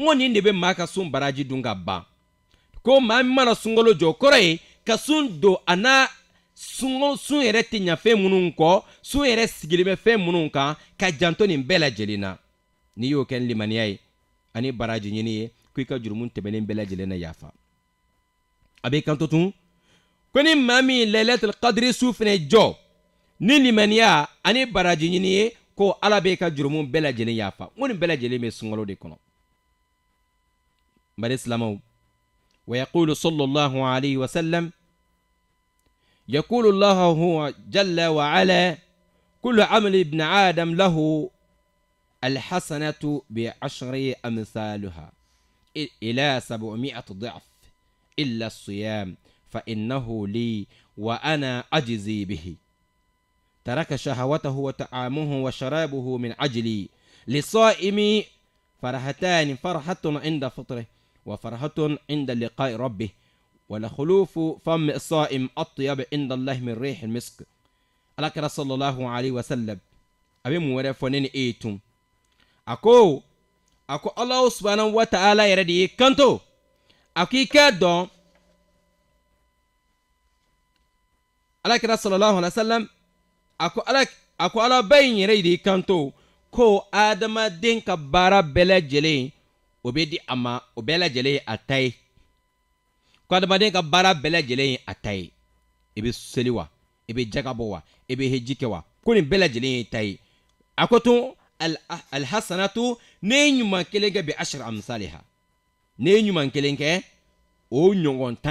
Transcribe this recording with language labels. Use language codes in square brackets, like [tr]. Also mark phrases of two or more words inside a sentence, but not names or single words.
[bm] ko nin de bɛ maa ka sun baraji dun ka ban ko maa min mana sunkalo jɔ kɔrɔ ye ka sun don a n'a sun yɛrɛ tɛ ɲa fɛn minnu kɔ sun yɛrɛ sigilen bɛ fɛn minnu kan ka janto nin bɛɛ lajɛlen na n'i y'o kɛ ni limaniya ye ani baraji ɲini ye ko i ka jurumu tɛmɛlen bɛɛ lajɛlen na yafa a b'i kanto tun ko ni maa min [ar] ليلة القدر [bm] su fɛnɛ jɔ ni limaniya ani baraji ɲini ye ko ala b'e ka jurumu bɛɛ lajɛlen yafa n ko nin bɛɛ lajɛlen bɛ sunkalo de kɔnɔ bari silamɛw [ar] ويقول صلى الله عليه وسلم يقول الله هو جل وعلا كل عمل ابن آدم له الحسنة بعشر أمثالها إلى 700 ضعف إلا الصيام فإنه لي وأنا أجزي به ترك شهوته وطعامه وشرابه من أجلي للصائم فرحتان فرحة عند فطره وفرحة عند لقاء ربه ولخلوف فم الصائم أطيب عند الله من ريح المسك [bm] alakira [ar] صلى الله عليه وسلم [bm] abe mu wɛrɛ fɔ ne ni e ye tun a ko [ar] الله سبحانه وتعالى [bm] yɛrɛ de y'i kanto a ko i k'a dɔn alakira [ar] صلى الله عليه وسلم [bm] a ko ala ba in yɛrɛ de y'i kanto ko adamaden ka baara bɛɛ lajɛlen o bɛ di a ma o bɛɛ lajɛlen ye a ta ye ko adamaden ka baara bɛɛ lajɛlen ye a ta ye i bɛ seli wa i bɛ jaga bɔ wa i bɛ heji kɛ wa ko nin bɛɛ lajɛlen ye ta ye a ko tun alhasanatu ne ye ɲuman kelen kɛ [ar] بعشر أمثالها [bm] ne ye ɲuman kelen kɛ o ɲɔgɔn 10